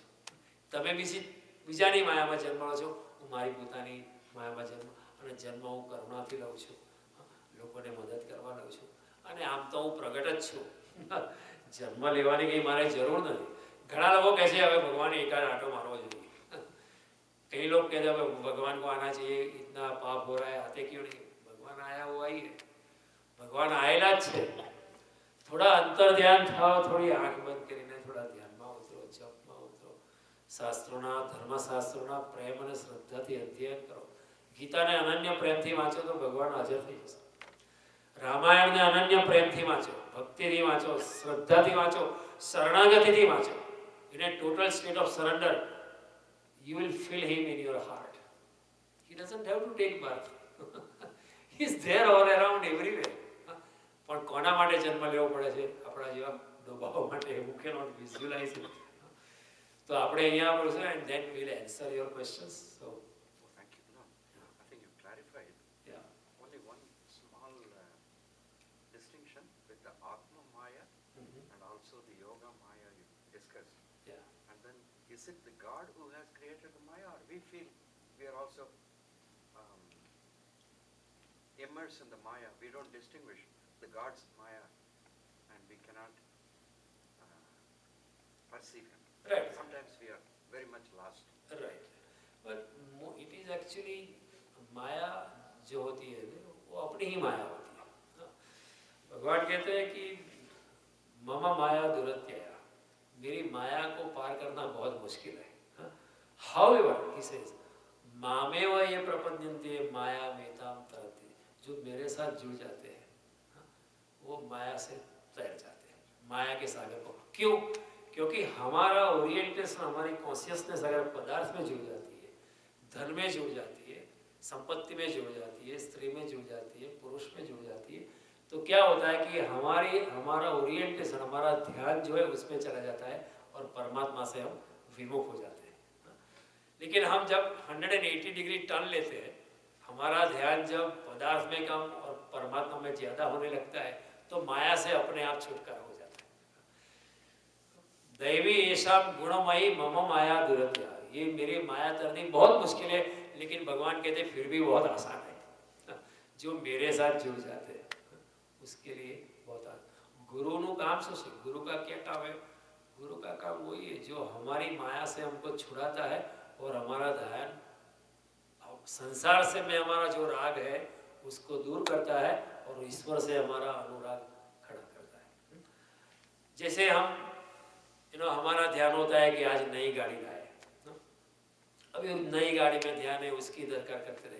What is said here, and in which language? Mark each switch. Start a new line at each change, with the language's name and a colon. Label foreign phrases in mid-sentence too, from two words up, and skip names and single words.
Gujarati: તમે બીજાની માયામાં જન્મ લો છો, હું મારી પોતાની માયામાં જન્મ, અને જન્મ હું કરુણાથી લઉં છું, લોકોને મદદ કરવા લઉં છું. અને આમ તો હું પ્રગટ જ છું, જન્મ લેવાની કંઈ મારે જરૂર નથી. ઘણા લોકો કહે છે હવે ભગવાન એકાદ આંટો મારવો જોઈએ.
Hindi: कई लोग कहते हैं भगवान को आना चाहिए, इतना पाप हो रहा है, आते क्यों नहीं? भगवान आया हुआ ही है, भगवान आएला
Gujarati: જ છે. થોડા અંતર ધ્યાન થાવ, થોડી આંખ બંધ કરીને થોડા ધ્યાનમાં ઉતરો, જપમાં ઉતરો, શાસ્ત્રોના ધર્મશાસ્ત્રોના પ્રેમ અને શ્રદ્ધાથી અધ્યયન કરો. ગીતાને અનન્ય પ્રેમથી વાંચો તો ભગવાન હાજર થઈ જશે. રામાયણને અનન્ય પ્રેમથી વાંચો, ભક્તિથી વાંચો, શ્રદ્ધાથી વાંચો, શરણાગતિથી વાંચો.
English: ઇન a total state of surrender you will feel him in your heart. He doesn't have to take birth. He is there all around everywhere.
Gujarati: પણ કોના માટે જન્મ લેવો પડે છે? આપણા જેવા ડોબાઓ માટે.
English: who cannot visualize it.
Gujarati: તો આપણે અહીંયા બોલશું
English: and then we will answer your questions. So thank you. No, I think you clarified. Yeah. Only one small distinction with the Atma Maya and also the Yoga Maya you discussed. Yeah. And then is it the God who has created the Maya, or we feel we are also immersed in the Maya? We don't distinguish the God's Maya and we cannot perceive him. Right. Sometimes we are very much lost. Right. But it is actually
Hindi: माया जो होती है वो अपनी ही माया होती है. भगवान कहते हैं कि
Sanskrit: मम माया दुरत्यया,
Hindi: मेरी माया को पार करना बहुत मुश्किल है.
English: However, he says,
Sanskrit: मामेव ये प्रपद्यन्ते माया मेताम तरति.
Hindi: जो मेरे साथ जुड़ जाते हैं वो माया से तैर जाते हैं, माया के सागर को. क्यों? क्योंकि हमारा ओरिएंटेशन, हमारी कॉन्शियसनेस अगर पदार्थ में जुड़ जाती है, धन में जुड़ जाती है, संपत्ति में जुड़ जाती है, स्त्री में जुड़ जाती है, पुरुष में जुड़ जाती है, तो क्या होता है कि हमारा ओरिएंटेशन, हमारा ध्यान जो है उसमें चला जाता है और परमात्मा से हम विमुख हो जाते हैं. लेकिन हम जब 180
English: degree turn
Hindi: लेते हैं, हमारा ध्यान जब पदार्थ में कम और परमात्मा में ज्यादा होने लगता है, तो माया से अपने आप छुटकारा हो जाता है.
Sanskrit: दैवी ऐसा गुणमयी मम माया दुरत्या.
Hindi: ये मेरी माया तरनी बहुत मुश्किल है, लेकिन भगवान कहते फिर भी बहुत आसान है. जो मेरे साथ जुड़ जाते हैं उसके लिए बहुत आसान.
Gujarati: गुरुનું કામ શું છે?
Hindi: गुरु का क्या काम है? गुरु का काम वही है जो हमारी माया से हमको छुड़ाता है और हमारा ध्यान संसार से में हमारा जो राग है उसको दूर करता है और ईश्वर से हमारा अनुराग खड़ा करता है. जैसे हम हमारा ध्यान होता है कि आज नई गाड़ी लाए, अभी नई गाड़ी में ध्यान है, उसकी दरकार करते रहे.